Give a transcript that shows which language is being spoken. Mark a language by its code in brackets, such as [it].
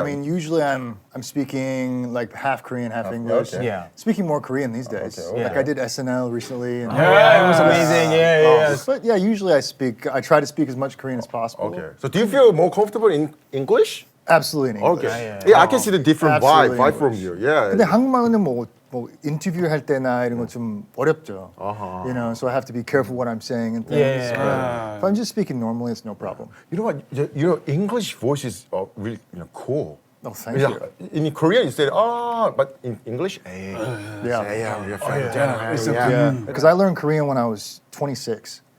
[en] I mean, usually I'm speaking like half Korean, half English. okay. Yeah. Speaking more Korean these days. Okay. Like I did SNL recently. And, Yeah, it was amazing. Yeah. But yeah, usually I try to speak as much Korean as possible. Okay. So do you feel more comfortable in English? Absolutely in English. Okay. Yeah, I can see the different Absolutely vibe from English. you. Yeah. [ko] 근데 한국말은 뭐 인터뷰 할 때나 이런 거 좀 어렵죠. [en] You know, so I have to be careful what I'm saying and things. Yeah. If I'm just speaking normally, it's no problem. You know what? Your English voice is really cool. Oh, thank you. In Korean, you said, but in English, hey, Yeah. we're from Because I learned Korean when I was 26.